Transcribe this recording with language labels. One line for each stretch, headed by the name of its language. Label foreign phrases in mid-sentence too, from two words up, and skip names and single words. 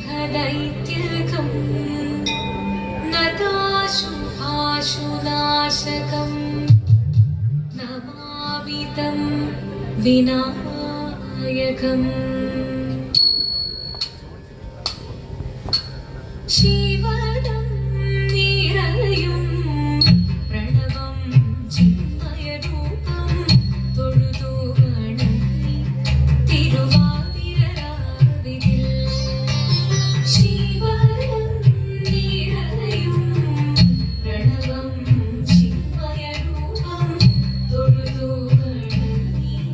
Sanskrit: दैत्यकं नताशुभाशुनाशकं नमामि तं विनायकम् शिवदं निरयुं प्रणवं चिन्मयरूपं
Malayalam: തൊഴുതു വണങ്ങി തിരുവാതിരരാവിതിൽ ശിവദം നിരയും പ്രണവം ചിന്മയരൂപം തൊഴുതു വണങ്ങി